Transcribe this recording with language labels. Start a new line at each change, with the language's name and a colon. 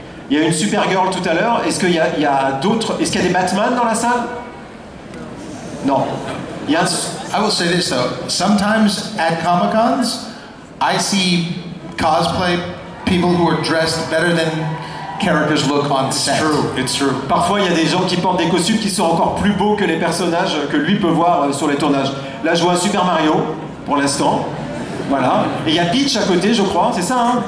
French: Il y a une Supergirl tout à l'heure. Est-ce qu'il y a d'autres... Est-ce qu'il y a des Batman dans la salle? Non. Il y a un...
English: I will say this though, sometimes at Comic-Cons, I see cosplay people who are dressed better than characters look on set. It's true.
French: Parfois, il y a des gens qui portent des costumes qui sont encore plus beaux que les personnages que lui peut voir sur les tournages. Là, je vois un Super Mario, pour l'instant. Voilà. Et il y a Peach à côté, je crois, c'est ça, hein?